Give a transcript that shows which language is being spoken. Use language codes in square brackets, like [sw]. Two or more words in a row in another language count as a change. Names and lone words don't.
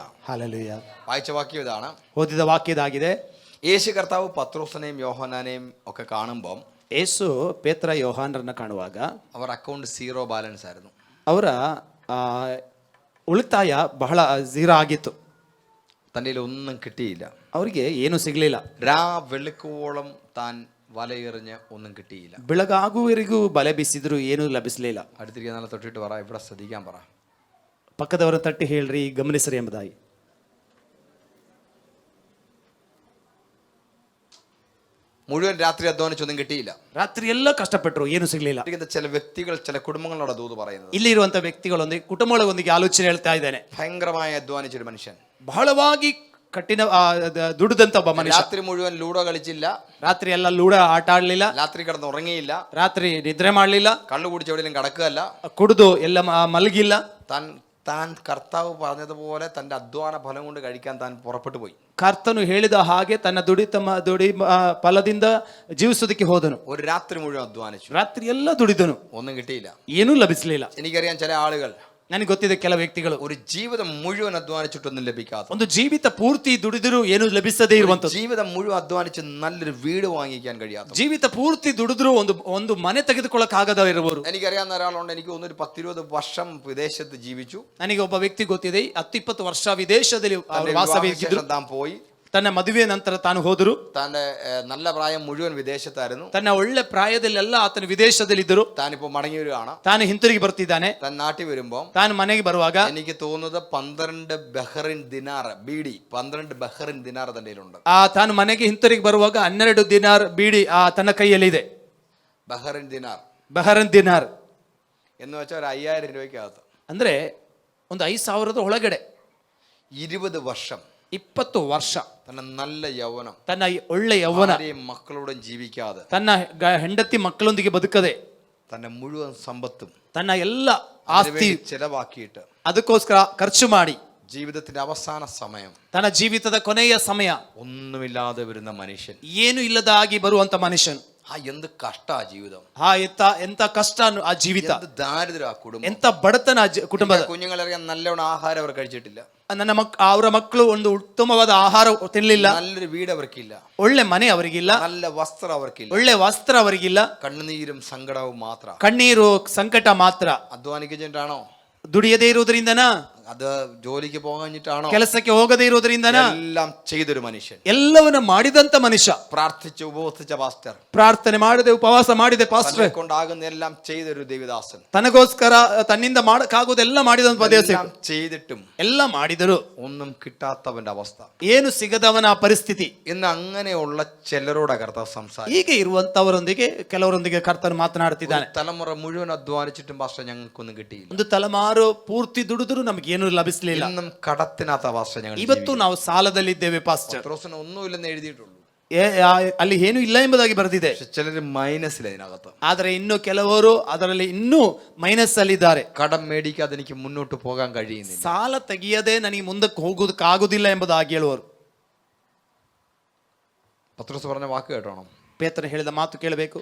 [kn] ಹಲ್ಲೆಲೂಯ. [ml] വായിച്ച വാക്യം ഇതാണ്. [kn] ಓದಿದ ವಾಕ್ಯದಾಗಿದೆ. [ml] യേശു കർത്താവ് പത്രോസിനെയും യോഹന്നാനെയും ഒക്കെ കാണുമ്പോൾ [kn] ಯೇಸು ಪೇತ್ರ ಯೋಹಾನರನ್ನ ಕಾಣುವಾಗ [ml] അവർ അക്കൗണ്ട് 0 ബാലൻസ് ആയിരുന്നു. [kn] ಅವರ ಉಳಿತಾಯ ಬಹಳ ಝೀರೋ ಆಗಿತ್ತು. [ml] തൻ്റെ ഒന്നും കിട്ടിയില്ല. [kn] ಅವರಿಗೆ ಏನು ಸಿಗಲಿಲ್ಲ. [ml] രാ വെളുക്കുവോളം താൻ വലയെറിഞ്ഞ് ഒന്നും കിട്ടിയില്ല. [kn] ಬೆಳಗಾಗುವವರೆಗೂ ಬಲೆ ಬೀಸಿದ್ರು ಏನೂ ಲಭಿಸಲಿಲ್ಲ. [ml] അടുത്തിരിക്കുന്ന നല്ല തൊട്ടിട്ട് പറ, ഇവിടെ ശ്രദ്ധിക്കാൻ പറ. [kn] ಪಕ್ಕದವರನ್ನ ತಟ್ಟಿ ಹೇಳ್ರಿ, ಗಮನಿಸ್ರಿ ಎಂಬುದಾಗಿ. [ml] മുഴുവൻ രാത്രി അധ്വാനിച്ചൊന്നും കിട്ടിയില്ല. [kn] ರಾತ್ರಿ ಎಲ್ಲ ಕಷ್ಟಪಟ್ಟರು, ಏನು ಸಿಗಲಿಲ್ಲ. [ml] ചില വ്യക്തികൾ, ചില കുടുംബങ്ങളോട് ദൂത് പറയുന്നത്. [kn] ಇಲ್ಲಿ ಇರುವಂತ ವ್ಯಕ್ತಿಗಳೊಂದಿಗೆ, ಕುಟುಂಬಗಳೊಂದಿಗೆ ಆಲೋಚನೆ ಹೇಳ್ತಾ ಇದ್ದೇನೆ. [ml] ഭയങ്കരമായി അധ്വാനിച്ചൊരു മനുഷ്യൻ, [kn] ಬಹಳವಾಗಿ ಕಠಿಣ ದುಡಿದಂತ ಒಬ್ಬ ಮನುಷ್ಯ. [ml] രാത്രി മുഴുവൻ ലൂഡോ കളിച്ചില്ല, [kn] ರಾತ್ರಿ ಎಲ್ಲ ಲೂಡ ಆಟ ಆಡ್ಲಿಲ್ಲ, [ml] രാത്രി കിടന്ന് ഉറങ്ങിയില്ല, [kn] ರಾತ್ರಿ ನಿದ್ರೆ ಮಾಡ್ಲಿಲ್ಲ, [ml] കള്ളു കുടിച്ച് എവിടെയും കിടക്കുകയല്ല, [kn] ಕುಡಿದು ಎಲ್ಲ ಮಲಗಿಲ್ಲ. [ml] താൻ കർത്താവ് പറഞ്ഞതുപോലെ തന്റെ അധ്വാന ഫലം കൊണ്ട് കഴിക്കാൻ താൻ പുറപ്പെട്ടു പോയി. [kn] ಕರ್ತನು ಹೇಳಿದ ಹಾಗೆ ತನ್ನ ದುಡಿ ಫಲದಿಂದ ಜೀವಿಸೋದಕ್ಕೆ ಹೋದನು. [ml] ഒരു രാത്രി മുഴുവൻ അധ്വാനിച്ചു, [kn] ರಾತ್ರಿ ಎಲ್ಲ ದುಡಿದನು, [ml] ഒന്നും കിട്ടിയില്ല. [kn] ಏನೂ ಲಭಿಸಲಿಲ್ಲ. [ml] എനിക്കറിയാം ചില ആളുകൾ, [kn] ನನಗೆ ಗೊತ್ತಿದೆ ಕೆಲ ವ್ಯಕ್ತಿಗಳು [ml] ഒരു ജീവിതം മുഴുവൻ അധ്വാനിച്ചിട്ടൊന്നും ലഭിക്കാത്ത, [kn] ಒಂದು ಜೀವಿತ ಪೂರ್ತಿ ದುಡಿದರೂ ಏನು ಲಭಿಸದೇ ಇರುವಂತದ್ದು, [ml] ജീവിതം മുഴുവൻ അധ്വാനിച്ച് നല്ലൊരു വീട് വാങ്ങിക്കാൻ കഴിയാത്ത, [kn] ಜೀವಿತ ಪೂರ್ತಿ ದುಡಿದ್ರು ಒಂದು ಮನೆ ತೆಗೆದುಕೊಳ್ಳಕ್ಕಾಗದ ಇರುವವರು. [ml] എനിക്കറിയാവുന്ന ഒരാളുണ്ട്, എനിക്ക് തോന്നുന്നു 10-20 വർഷം വിദേശത്ത് ജീവിച്ചു. [kn] ನನಗೆ ಒಬ್ಬ ವ್ಯಕ್ತಿ ಗೊತ್ತಿದೆ, 10-20 ವರ್ಷ ವಿದೇಶದಲ್ಲಿ ವಾಸವಿದ್ದರು. [ml] താൻ പോയി, [kn] ತನ್ನ ಮದುವೆ ನಂತರ ತಾನು ಹೋದರು. [ml] തന്റെ നല്ല പ്രായം മുഴുവൻ വിദേശത്തായിരുന്നു. [kn] ತನ್ನ ಒಳ್ಳೆ ಪ್ರಾಯದಲ್ಲೆಲ್ಲ ಆತನು ವಿದೇಶದಲ್ಲಿದ್ದರು. [ml] താനിപ്പോ മടങ്ങി വരികയാണ്. [kn] ತಾನು ಹಿಂತಿರುಗಿ ಬರ್ತಿದ್ದಾನೆ. [ml] താൻ നാട്ടിൽ വരുമ്പോ [kn] ತಾನು ಮನೆಗೆ ಬರುವಾಗ [ml] എനിക്ക് തോന്നുന്നത് 12 ബഹ്റിൻ ദിനാർ ബീഡി, 12 ബഹ്റിൻ ദിനാർ തന്റെ കയ്യിലുണ്ട്. [kn] ತಾನು ಮನೆಗೆ ಹಿಂತಿರುಗಿ ಬರುವಾಗ 12 ದಿನಾರ್ ಬೀಡಿ ತನ್ನ ಕೈಯಲ್ಲಿದೆ. [ml] ബഹ്റിൻ ദിനാർ, [kn] ಬಹರನ್ ದಿನಾರ್ [ml] എന്ന് വെച്ചാൽ 5000 രൂപയ്ക്കകത്ത്. [kn] ಅಂದ್ರೆ ಒಂದು 5,000 ಒಳಗಡೆ [ml] 20 വർഷം, [kn] 20 ವರ್ಷ [ml] തന്റെ നല്ല യൗവനം, [kn] ತನ್ನ ಒಳ್ಳೆ ಯೌವನ, [ml] മക്കളോടും ജീവിക്കാതെ, [kn] ತನ್ನ ಹೆಂಡತಿ ಮಕ್ಕಳೊಂದಿಗೆ ಬದುಕದೆ, [ml] തന്റെ മുഴുവൻ സമ്പത്തും [kn] ತನ್ನ ಎಲ್ಲ ಆಸ್ತಿ [ml] ചെലവാക്കിയിട്ട് [kn] ಅದಕ್ಕೋಸ್ಕರ ಖರ್ಚು ಮಾಡಿ [ml] ജീവിതത്തിന്റെ അവസാന സമയം [kn] ತನ್ನ ಜೀವಿತದ ಕೊನೆಯ ಸಮಯ [ml] ഒന്നുമില്ലാതെ വരുന്ന മനുഷ്യൻ, [kn] ಏನು ಇಲ್ಲದಾಗಿ ಬರುವಂತ ಮನುಷ್ಯನು, [ml] എന്ത് കഷ്ട ആ ജീവിതം, [kn] ಎಂತ ಕಷ್ಟ ಆ ಜೀವಿತ, [ml] എന്ത് ദാരിദ്ര്യം ആ കുടുംബം. [kn] ಎಂತ ಬಡತನ ಕುಟುಂಬದ. [ml] കുഞ്ഞുങ്ങളറിയാൻ നല്ലോണം ആഹാരം അവർ കഴിച്ചിട്ടില്ല, [kn] ಅವರ ಮಕ್ಕಳು ಒಂದು ಉತ್ತಮವಾದ ಆಹಾರ ತಿನ್ನಲಿಲ್ಲ, [ml] നല്ലൊരു വീട് അവർക്കില്ല, [kn] ಒಳ್ಳೆ ಮನೆ ಅವರಿಗಿಲ್ಲ, [ml] നല്ല വസ്ത്രം അവർക്കില്ല, [kn] ಒಳ್ಳೆ ವಸ್ತ್ರ ಅವರಿಗಿಲ್ಲ, [ml] കണ്ണുനീരും സങ്കടവും മാത്ര. [kn] ಕಣ್ಣೀರು ಸಂಕಟ ಮಾತ್ರ. [ml] അധ്വാനിച്ചിട്ടാണോ? [kn] ದುಡಿಯದೇ ಇರುವುದರಿಂದನ, [ml] അത് ജോലിക്ക് പോകാഞ്ഞിട്ടാണോ? [kn] ಕೆಲಸಕ್ಕೆ ಹೋಗದೇ ಇರುವುದರಿಂದನ? [ml] എല്ലാം ചെയ്തൊരു മനുഷ്യൻ, [kn] ಎಲ್ಲವನ್ನ ಮಾಡಿದಂತ ಮನುಷ್ಯ, [ml] പ്രാർത്ഥിച്ച് ഉപവസിച്ച പാസ്റ്റർ, [kn] ಪ್ರಾರ್ಥನೆ ಮಾಡದೆ ಉಪವಾಸ ಮಾಡಿದೆ ಪಾಸ್ಟರ್, [ml] കൊണ്ടാകുന്ന എല്ലാം ചെയ്തൊരു ദേവദാസൻ, [kn] ತನಗೋಸ್ಕರ ತನ್ನಿಂದ ಮಾಡಕ್ಕಾಗೋದೆಲ್ಲ ಮಾಡಿದಂತ ಪದೇಶ [ml] ചെയ്തിട്ടും [kn] ಎಲ್ಲ ಮಾಡಿದರು, [ml] ഒന്നും കിട്ടാത്തവന്റെ അവസ്ഥ, [kn] ಏನು ಸಿಗದವನ ಪರಿಸ್ಥಿತಿ. [ml] ഇന്ന് അങ്ങനെയുള്ള ചിലരോട് കർത്താവ് സംസാരിക്കും. [kn] ಹೀಗೆ ಇರುವಂತವರೊಂದಿಗೆ ಕೆಲವರೊಂದಿಗೆ ಕರ್ತನು ಮಾತನಾಡುತ್ತಿದ್ದಾನೆ. [ml] തലമുറ മുഴുവൻ അധ്വാനിച്ചിട്ടും പാസ്റ്റർ ഞങ്ങൾക്കൊന്നും കിട്ടിയില്ല, [kn] ಒಂದು ತಲೆಮಾರು ಪೂರ್ತಿ ದುಡಿದ್ರು ನಮ್ಗೆ ಏನು ಲಭಿಸಲಿಲ್ಲ. [ml] ഇന്നും കടത്തിനകത്ത പാസ്റ്റർ ഞങ്ങൾ [kn] ಇವತ್ತು ನಾವು ಸಾಲದಲ್ಲಿದ್ದೇವೆ ಪಾಸ್ಟರ್. [ml] പത്രോസിന് ഒന്നുമില്ലെന്ന് എഴുതിയിട്ടുള്ളൂ, [kn] ಅಲ್ಲಿ ಏನು ಇಲ್ಲ ಎಂಬುದಾಗಿ ಬರೆದಿದೆ. [ml] പക്ഷെ ചിലര് മൈനസിൽ അതിനകത്ത്, [kn] ಆದರೆ ಇನ್ನು ಕೆಲವರು ಅದರಲ್ಲಿ ಇನ್ನೂ ಮೈನಸ್ ಅಲ್ಲಿದ್ದಾರೆ. [ml] കടം മേടിക്കാതെ എനിക്ക് മുന്നോട്ട് പോകാൻ കഴിയുന്നില്ല, [kn] ಸಾಲ ತೆಗೆಯದೆ ನನಗೆ ಮುಂದಕ್ಕೆ ಹೋಗೋದಕ್ಕಾಗುದಿಲ್ಲ ಎಂಬುದಾಗಿ ಹೇಳುವರು. [ml] പത്രോസ് പറഞ്ഞ വാക്ക് കേട്ടോണം, [kn] ಪೇತ್ರನ ಹೇಳಿದ ಮಾತು ಕೇಳಬೇಕು.